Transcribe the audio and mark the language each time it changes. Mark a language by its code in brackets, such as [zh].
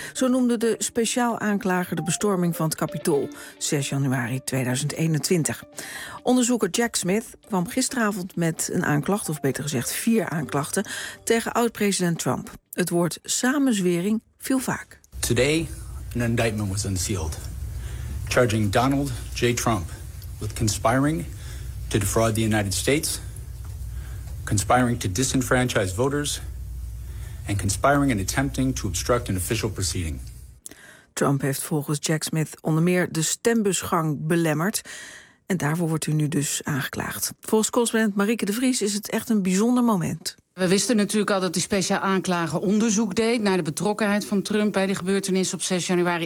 [nl] Zo noemde de speciaal aanklager de bestorming van het Capitool, 6 januari 2021. Onderzoeker Jack Smith kwam gisteravond met een aanklacht, of beter gezegd vier aanklachten, tegen oud-president Trump. Het woord samenzwering viel vaak. [en] Today, an indictment was unsealed, charging Donald J. Trump with conspiring to defraud the United States, conspiring to disenfranchise voters and conspiring and attempting to obstruct an official proceeding. [nl] Trump heeft volgens Jack Smith onder meer de stembusgang belemmerd en daarvoor wordt hij nu dus aangeklaagd. Volgens correspondent Marieke de Vries is het echt een bijzonder moment. We wisten natuurlijk al dat die speciaal aanklager onderzoek deed naar de betrokkenheid van Trump bij de gebeurtenissen op 6 januari.